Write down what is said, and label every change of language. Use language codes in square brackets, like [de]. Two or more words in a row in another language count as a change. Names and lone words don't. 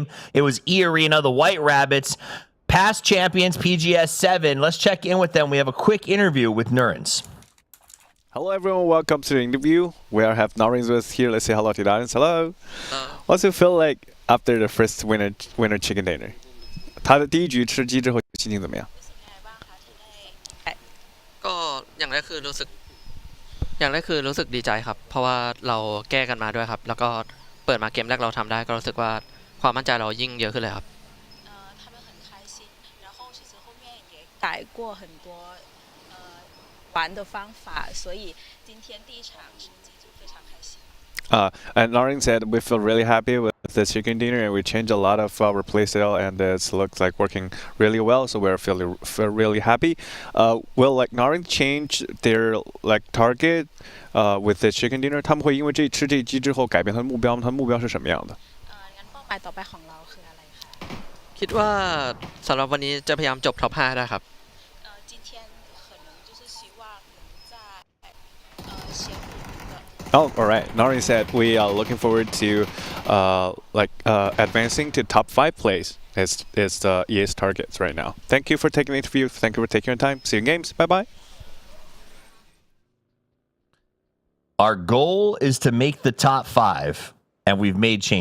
[en] It was E-Arena, the White Rabbits, past champions, PGS 7. Let's check in with them. We have a quick interview with Nurens. Hello everyone, welcome to the interview. We have Nurens with here. Let's say hello to Nurens. Hello. What's it feel like after the first winner chicken dinner? [zh] 他的第一局吃鸡之后心情怎么样？ [th] ก็อย่างแรกคือรู้สึกดีใจครับเพราะว่าเราแก้กันมาด้วยครับแล้วก็เปิดมาเกมแรกเราทำได้ก็รู้สึกว่าความมั่นใจเรายิ่งเยอะขึ้นเลยครับ [zh] 他们很开心然后其实后面也改过很多玩的方法所以今天第一场成绩就非常开心 [en] And Nurens said we feel really happy with the chicken dinner, and we changed a lot of our playstyle, and it looks like working really well. So we're feel really happy. Will like Nurens change their like target with the chicken dinner? [zh] 他们会因为吃这一鸡之后改变他的目标吗？他的目标是什么样的？ [th] งั้นเป้าหมายต่อไปของเราคืออะไรคะ คิดว่าสำหรับวันนี้จะพยายามจบท็อป 5ได้ครับ [zh] 今天可能就是希望能在前5的 [en] Oh, all right. Nari said we are looking forward to advancing to top 5 place. It's the EA's targets right now. Thank you for taking the interview. Thank you for taking your time. See you in games. Bye-bye. Our goal is to make the top 5, and we've made changes.